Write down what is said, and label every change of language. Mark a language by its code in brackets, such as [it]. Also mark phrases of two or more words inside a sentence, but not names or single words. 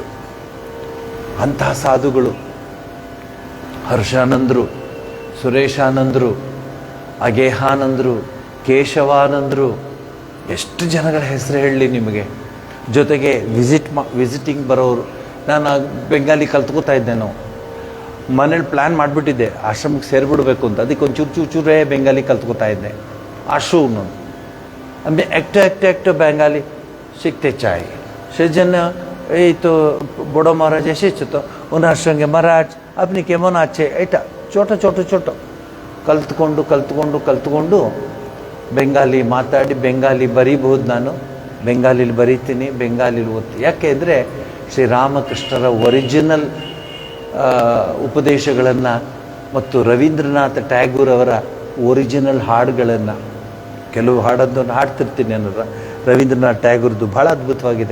[kn] ಅಂತಹ ಸಾಧುಗಳು ಹರ್ಷಾನಂದರು, ಸುರೇಶಾನಂದರು, ಅಗೇಹಾನಂದರು, ಕೇಶವಾನಂದರು, ಎಷ್ಟು ಜನಗಳ ಹೆಸರು ಹೇಳಲಿ ನಿಮಗೆ. ಜೊತೆಗೆ ವಿಸಿಟಿಂಗ್ ಬರೋರು. ನಾನು ಬೆಂಗಾಲಿ ಕಲ್ತ್ಕೋತಾ ಇದ್ದೆ. ನಾವು ಮನೇಲಿ ಪ್ಲ್ಯಾನ್ ಮಾಡಿಬಿಟ್ಟಿದ್ದೆ ಆಶ್ರಮಕ್ಕೆ ಸೇರಿಬಿಡ್ಬೇಕು ಅಂತ. ಅದಕ್ಕೆ ಒಂದು ಚೂರೇ ಬೆಂಗಾಲಿ ಕಲ್ತ್ಕೋತಾ ಇದ್ದೆ. ಆಶ್ರಮ [bn] আমি একটা বেঙ্গালি শিখতে চাই। সেজন্য এই তো বড় মহারাজ এসেছে, তো ওনার সঙ্গে মহারাজ আপনি কেমন আছে, এটা ছোট [kn] ಕಲ್ತ್ಕೊಂಡು ಬೆಂಗಾಲಿ ಮಾತಾಡಿ ಬೆಂಗಾಲಿ ಬರೀಬಹುದು. ನಾನು ಬೆಂಗಾಲಿಲಿ ಬರೀತೀನಿ, ಬೆಂಗಾಲಿಲಿ ಓದ್ತೀನಿ. ಯಾಕೆ ಅಂದರೆ ಶ್ರೀರಾಮಕೃಷ್ಣರ ಒರಿಜಿನಲ್ ಉಪದೇಶಗಳನ್ನು ಮತ್ತು ರವೀಂದ್ರನಾಥ ಟ್ಯಾಗೂರ್ ಅವರ ಒರಿಜಿನಲ್ ಹಾಡುಗಳನ್ನು, ಕೆಲವು ಹಾಡನ್ನು ಹಾಡ್ತಿರ್ತೀನಿ ಅನ್ನೋದು ರವೀಂದ್ರನಾಥ್ ಟ್ಯಾಗೂರ್ದು ಭಾಳ ಅದ್ಭುತವಾಗಿದೆ.